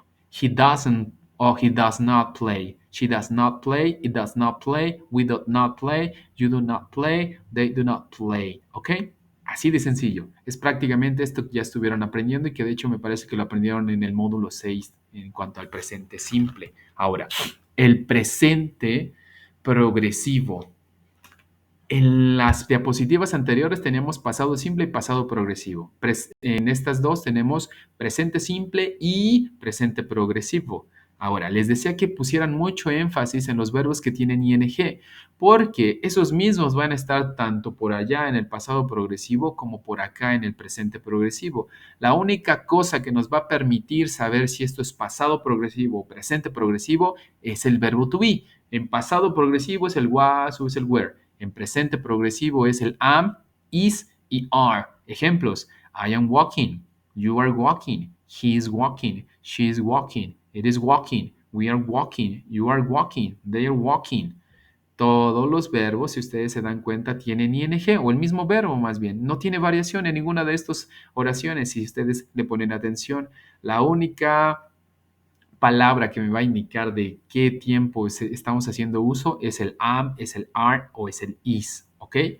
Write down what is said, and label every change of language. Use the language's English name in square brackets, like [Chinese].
[English] He doesn't or he does not play. She does not play, it does not play, we do not play, you do not play, they do not play. [Spanish] ¿Ok? Así de sencillo. Es prácticamente esto que ya estuvieron aprendiendo y que de hecho me parece que lo aprendieron en el módulo 6 en cuanto al presente simple. Ahora, el presente progresivo. En las diapositivas anteriores teníamos pasado simple y pasado progresivo. En estas dos tenemos presente simple y presente progresivo. Ahora, les decía que pusieran mucho énfasis en los verbos que tienen ing, porque esos mismos van a estar tanto por allá en el pasado progresivo como por acá en el presente progresivo. La única cosa que nos va a permitir saber si esto es pasado progresivo o presente progresivo es el verbo to be. En pasado progresivo es el was o es el were. En presente progresivo es el am, is y are. [English] Ejemplos: I am walking, you are walking, he is walking, she is walking, it is walking, we are walking, you are walking, they are walking. [Spanish] Todos los verbos, si ustedes se dan cuenta, tienen ing o el mismo verbo más bien. No tiene variación en ninguna de estas oraciones si ustedes le ponen atención. La única palabra que me va a indicar de qué tiempo estamos haciendo uso es el am, es el are o es el is, ¿ok?